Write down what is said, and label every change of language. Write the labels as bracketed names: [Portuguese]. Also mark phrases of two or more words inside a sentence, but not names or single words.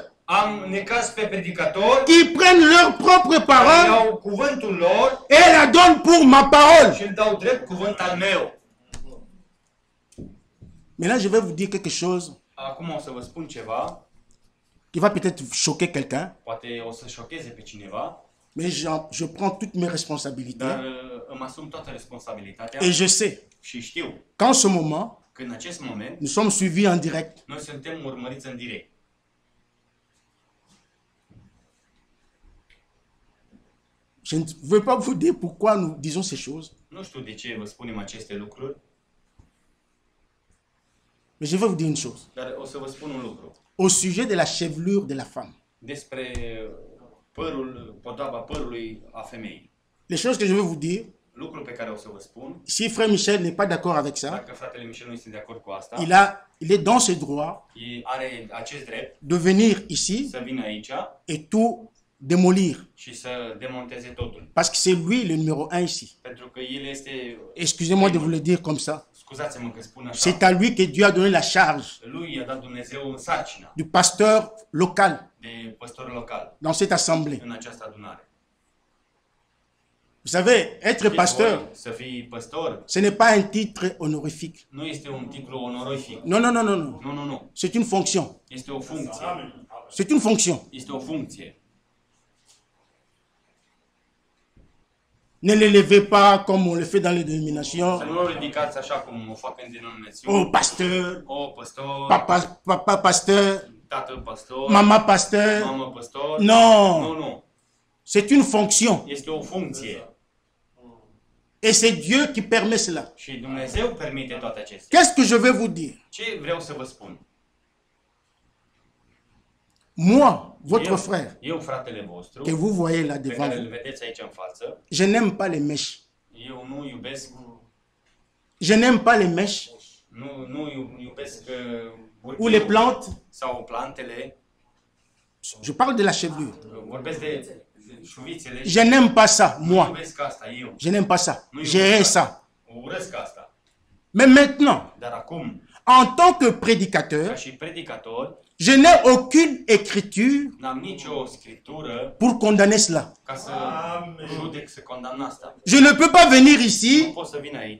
[Romanian] am necas pe predicator, [French] qui prennent leur propre parole [Romanian] iau cuvântul lor [French] et la donnent pour ma parole. [Romanian] și îmi dau drept cuvânt al meu. [French] Maintenant, je vais vous dire quelque chose [Romanian] Acum o să vă spun ceva, [French] qui va peut-être choquer quelqu'un, [Romanian] poate o să șocheze pe cineva, [French] Mais je prends toutes mes responsabilités. [Romanian] Dar îmi asum toată responsabilitatea [French] Et je sais [Romanian] și știu [French] qu'en ce moment, [Romanian] că în acest moment [French] nous sommes suivis en direct. [Romanian] noi suntem urmăriți în direct. [French] Je ne veux pas vous dire pourquoi nous disons ces choses, [Romanian] Nu știu de ce vă spunem aceste lucruri, [French] mais je vais vous dire une chose. [Romanian] dar o să vă spun un lucru. [French] Au sujet de la chevelure de la femme. [Romanian] Despre podoaba părului a femeii. [French] Les choses que je vais vous dire, [Romanian] Lucrul pe care o să vă spun, [French] si frère Michel n'est pas d'accord avec ça, [Romanian] dacă fratele Michel nu este de acord cu asta, [French] il est dans ses droits [Romanian] are acest drept [French] de venir ici [Romanian] să vină aici [French] et tout démolir. [Romanian] și să demonteze totul. [French] Parce que c'est lui le numéro 1 ici. [Romanian] Pentru că el este, [French] Excusez-moi de vous le dire comme ça. [Romanian] scuzați-mă că spun [French] C'est [Romanian] așa, [French] à lui que Dieu a donné la charge [Romanian] lui i-a dat Dumnezeu sarcina [French] du pasteur local [Romanian] de păstor local [French] dans cette assemblée. [Romanian] în această adunare. [French] Vous savez, être [Romanian] Știți [French] pasteur, [Romanian] voi, să fii păstor [French] ce n'est pas un titre honorifique. [Romanian] nu este un titlu onorific. [French] Non, non, non, non, non. [Romanian] Nu, nu, nu. [French] C'est une fonction. [Romanian] Este o funcție. [French] C'est une fonction. [Romanian] Este o funcție. [French] Ne le levez pas comme on le fait dans les dénominations. [Romanian] Să nu o ridicați așa cum o fac în denominațiuni. [French] Oh, pasteur, [Romanian] O păstor, [French] papa pasteur, [Romanian] tatăl păstor, [French] maman pasteur. [Romanian] mamă păstor. [French] Non, [Romanian] Nu, nu. [French] c'est une fonction. [Romanian] Este o funcție. [French] Et c'est Dieu qui permet cela. [Romanian] Și Dumnezeu permite toate acestea. [French] Qu'est-ce que je vais vous dire? [Romanian] Ce vreau să vă spun? [French] Moi, votre frère, [Romanian] Eu, fratele vostru, [French] que vous voyez là [Romanian] pe [French] devant [Romanian] care îl [French] vous, [Romanian] vedeți aici în față, [French] je n'aime pas les mèches. [Romanian] eu nu iubesc, [French] Je n'aime pas les mèches [Romanian] nu iubesc [French] ou les [Romanian] burghiul [French] plantes. [Romanian] sau plantele, [French] Je parle de la chevelure. [Romanian] vorbesc de șuvițele și [French] Je n'aime pas ça, [Romanian] nu [French] moi. [Romanian] iubesc asta eu. [French] Je n'aime pas ça. [Romanian] Nu [French] Je [Romanian] iubesc [French] hais ça. [Romanian] asta. Urăsc asta. [French] Mais maintenant, [Romanian] Dar acum, [French] en tant que [Romanian] ca [French] prédicateur, [Romanian] și predicator, [French] je n'ai aucune écriture [Romanian] n-am nicio scriptură [French] pour condamner cela. [Romanian] ca să judec, să condamn asta. [French] Je ne peux pas venir [Romanian] Nu [French] ici [Romanian] pot să vin aici